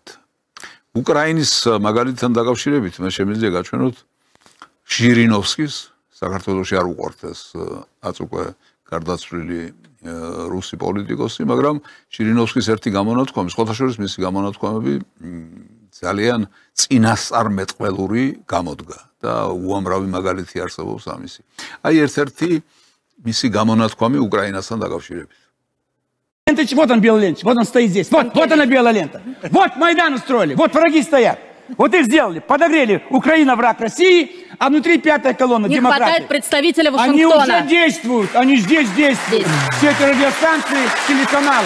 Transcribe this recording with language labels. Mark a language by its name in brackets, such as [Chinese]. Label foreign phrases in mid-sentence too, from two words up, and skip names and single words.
[Georgian] უკრაინის მაგალითთან დაკავშირებით მე შემიძლია გაჩვენოთ ჟირინოვსკის, საქართველოში არ უყვართ ეს აწ უკვე გარდაცვლილი რუსი პოლიტიკოსი, მაგრამ ჟირინოვსკის ერთი გამონათქვამი, სხვათა შორის მისი გამონათქვამები ძალიან წინასწარმეტყველური გამოდგა და უამრავი მაგალითი არსებობს ამისი. აი ერთ-ერთი მისი გამონათქვამი უკრაინასთან დაკავშირებით. [Russian] Вот он белая лента, вот он стоит здесь, вот она белая лента. Вот Майдан устроили, вот враги стоят. Вот их сделали, подогрели. Украина враг России, а внутри пятая колонна демократии. Не хватает представителя Вашингтона. Они уже действуют, они здесь действуют. Все эти радиостанции, телеканалы.